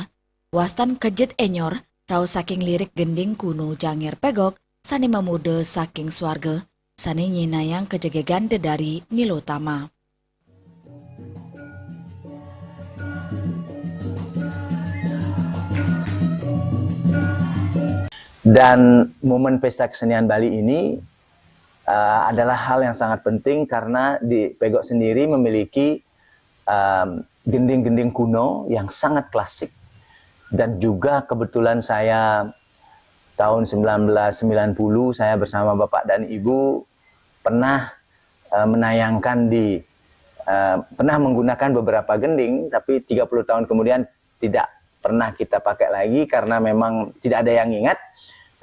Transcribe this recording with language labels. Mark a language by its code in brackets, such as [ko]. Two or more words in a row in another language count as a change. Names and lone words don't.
[ban] Wastan Kejet Enyor rau saking lirik gending kuno Janger Pegok sani memude saking swarga sani nyinayang kejegegan dedari Nilotama. [id] Dan momen pesta kesenian Bali ini adalah hal yang sangat penting karena di Pegok sendiri memiliki gending-gending kuno yang sangat klasik. Dan juga kebetulan saya tahun 1990 saya bersama Bapak dan Ibu pernah menayangkan pernah menggunakan beberapa gending, tapi 30 tahun kemudian tidak pernah kita pakai lagi karena memang tidak ada yang ingat.